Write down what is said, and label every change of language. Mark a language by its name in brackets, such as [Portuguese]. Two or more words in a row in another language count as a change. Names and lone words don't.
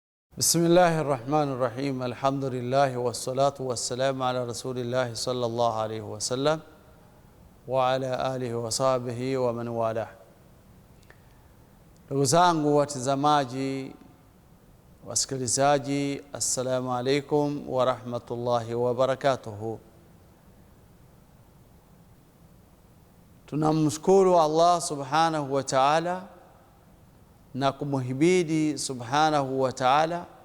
[Arabic] بسم الله الرحمن الرحيم. الحمد لله والصلاة والسلام على رسول الله صلى الله عليه وسلم وعلى آله وصحبه ومن والاه. [Swahili] Ndugu zangu watazamaji, wasikilizaji, [Arabic] السلام عليكم ورحمة الله وبركاته. [Swahili] Tunamshukuru Allah [Arabic] سبحانه وتعالى [Swahili] na kumuhimidi [Arabic] سبحانه وتعالى